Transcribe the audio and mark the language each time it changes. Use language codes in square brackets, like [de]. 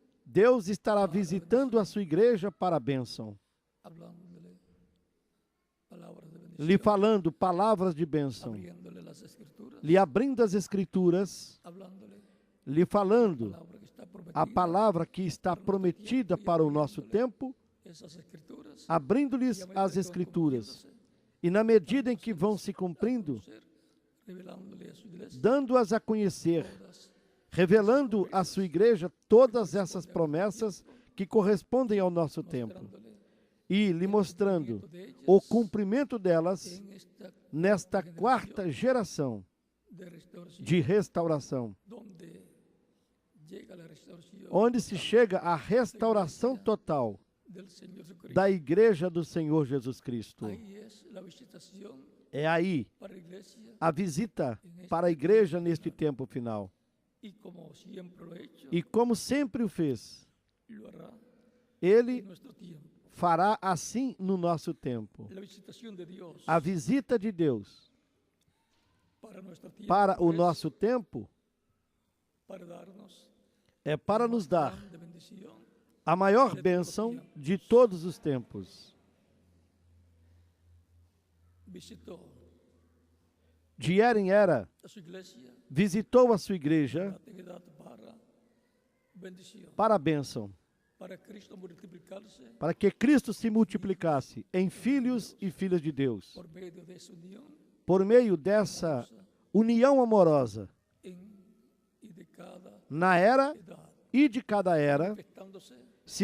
[pt] Deus estará visitando a sua igreja para a bênção, [es] hablándole palabras de bendición, [pt] lhe falando palavras de bênção, [es] abriéndole las escrituras, [pt] lhe abrindo as escrituras, [es] hablándole [pt] lhe falando [es] palabra que está prometida, [pt] a palavra que está prometida para o nosso tempo, [es] esas escrituras, [pt] abrindo-lhes as escrituras. E na medida em que vão se cumprindo, [es] revelándole a su iglesia [pt] dando-as a conhecer, [es] todas [pt] revelando à sua igreja todas essas promessas que correspondem ao nosso tempo [es] mostrándole [pt] e lhe mostrando o cumprimento delas [es] en esta [pt] nesta quarta geração [es] de restauración, [pt] de restauração, [es] donde llega la restauración [pt] onde se chega à restauração total [es] del Señor Jesucristo. [pt] da igreja do Senhor Jesus Cristo. [es] Ahí es la visitación [pt] É aí [es] para la iglesia, [pt] a visita para a igreja neste tempo final. [es] y como siempre lo he hecho, [pt] E como sempre o fez, [es] lo hará [pt] ele [es] en nuestro tiempo. [pt] fará assim no nosso tempo. [es] La visitación de Dios [pt] A visita de Deus [es] para nuestro tiempo [pt] para o [es] es [pt] nosso tempo [es] para darnos [pt] é para nos dar [es] grande bendición. [pt] a maior bênção de todos os tempos. [es] Visitó [pt] De era em era, [es] a su iglesia [pt] visitou a sua igreja [es] la actividad para bendición, [pt] para a bênção, [es] para Cristo multiplicarse [pt] para que Cristo se multiplicasse em filhos e filhas de Deus, [es] por medio de su unión [pt] por meio dessa união amorosa [es] en y de cada [pt] na era [es] edad, [pt] e de cada era, [es] manifestándose [pt] se